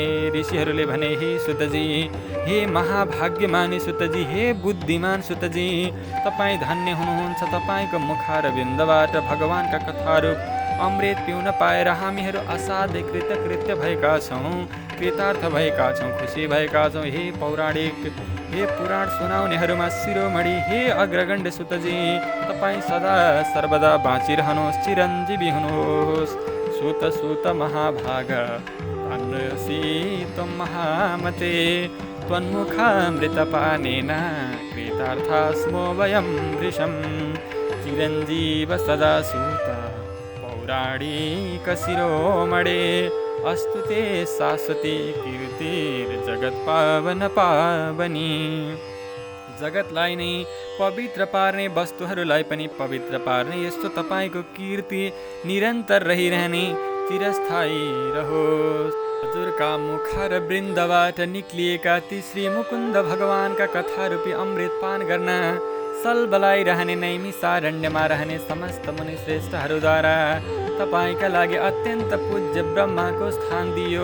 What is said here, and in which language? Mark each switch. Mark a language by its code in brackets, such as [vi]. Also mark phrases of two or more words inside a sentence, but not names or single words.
[ne] ऋषिहरूले भने, हे सुतजी, हे महाभाग्यमानी सुतजी, हे बुद्धिमान सुतजी, तपाईँ धन्य हुनुहुन्छ। तपाईँको मुखारविन्दबाट भगवानका कथाहरू अमृत पिउन पाएर हामीहरू असाध्य कृतकृत्य भएका छौँ, कृतार्थ भएका छौँ, खुसी भएका छौँ। हे पौराणिक, हे पुराण सुनाउनेहरूमा शिरोमणि, हे अग्रगण्य सुतजी, तपाईँ सदा सर्वदा बाँचिरहनुहोस्, चिरञ्जीवी हुनुहोस्। [sa] सुत सुत महाभाग अन्यसी त्वं महामते, त्वन्मुखामृतपानेन कृतार्थास्मो वयं वृषं, चिरञ्जीव सदा सुत पौराणिक शिरोमणे, अस्तु ते शाश्वती कीर्तिर्जगत पावन पावनी। [ne] जगतलाई नै पवित्र पार्ने, वस्तुहरूलाई पनि पवित्र पार्ने यस्तो तपाईँको कीर्ति निरन्तर रहिरहने, चिरस्थायी रहोस्। हजुरका मुखार वृन्दबाट निक्लिएका ती श्री मुकुन्द भगवानका कथारूपी अमृत पान गर्न सलबलाइरहने नैमिषारण्यमा रहने समस्त मुनि श्रेष्ठहरूद्वारा तपाईँका लागि अत्यन्त पूज्य ब्रह्माको स्थान दियो।